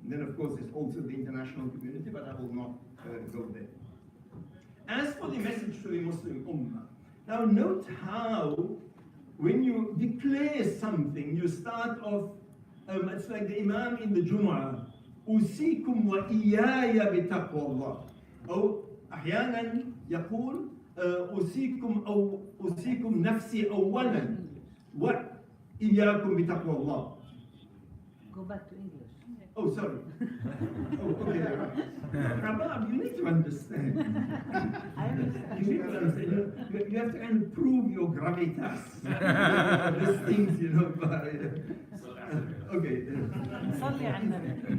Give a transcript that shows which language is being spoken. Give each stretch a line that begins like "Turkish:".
English: And then, of course, there's also the international community, but I will not go there. As for the message to the Muslim Ummah, now note how, when you declare something, you start off, it's like the Imam in the Jumu'ah,
Arabic: أوصيكم وإياي بتقوى الله. أو أحيانا يقول أوصيكم نفسي أولا وإياكم بتقوى الله.
English: Go back to English. Oh, sorry. Oh, okay, right. Rabab, you need to understand. I understand. You need to understand. You have to kind of prove your gravitas. These things, you know, by... okay.
Arabic: صلي على النبي.